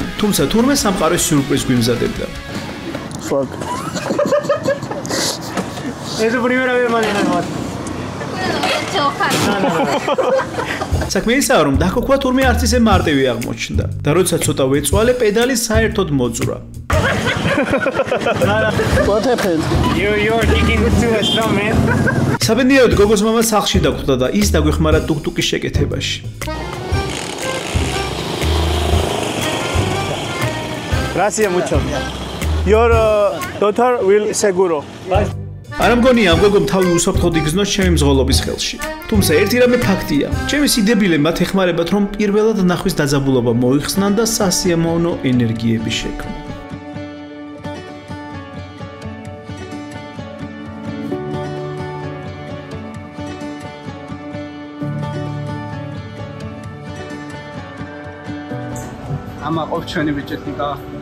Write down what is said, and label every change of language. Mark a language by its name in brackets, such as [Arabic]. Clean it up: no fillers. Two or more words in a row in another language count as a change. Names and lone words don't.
[Georgian] თუმცა თურმე სამყაროს სიურპრიზ გვიმზადებდა. [English] Fuck. [Spanish] Es su primera vez, Malena. [Georgian] საქმე ისაა, რომ დაქოქვა თურმე არც ისე მარტივი აღმოჩნდა და როდესაც ცოტა ვეწვალე, პედალი საერთოდ მოძვრა. [English] What happened? You're kicking too strong, man. [Georgian] საბედნიეროდ გოგოს მამა სახლში დაგვხვდა და ის დაგვეხმარა ტუკტუკის შეკეთებაში. [Spanish] Gracias mucho. [English] Your daughter will seguro. [Georgian] არ მგონია ამ გოგომ თავი უსაფრთხოდ იგრძნოს ჩემი მზღოლობის ხელში. თუმცა ერთი რამე ფაქტია, ჩემი სიდებილე მათ ეხმარებათ, რომ პირველად ნახვის დაძაბულობა მოიხსნან და სასიამოვნო ენერგიები შექმნან. ამა ყავს ჩვენი ბიჭეთიკა.